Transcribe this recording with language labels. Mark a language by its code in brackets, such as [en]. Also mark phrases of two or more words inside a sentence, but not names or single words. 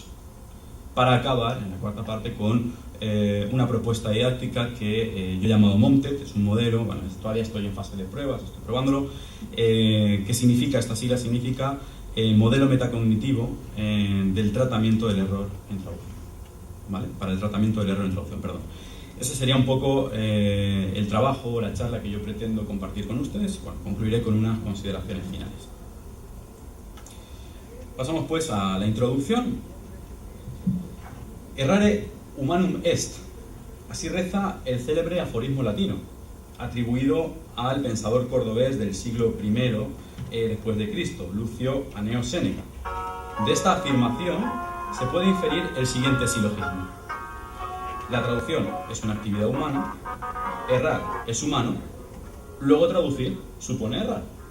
[es] Para acabar, en la cuarta parte, con una propuesta didáctica que yo he llamado MOMTET, es un modelo, bueno, todavía estoy en fase de pruebas, estoy probándolo, que significa, esta sigla significa modelo metacognitivo del tratamiento del error en traducción, ¿vale? Para el tratamiento del error en traducción, perdón. Ese sería un poco el trabajo o la charla que yo pretendo compartir con ustedes y bueno, concluiré con unas consideraciones finales. Pasamos pues a la introducción. [la] Errare humanum est, [es] así reza el célebre aforismo latino, atribuido al pensador cordobés del siglo I, después de Cristo, Lucio Aneo Séneca. De esta afirmación se puede inferir el siguiente silogismo: la traducción es una actividad humana, errar es humano, luego traducir supone errar.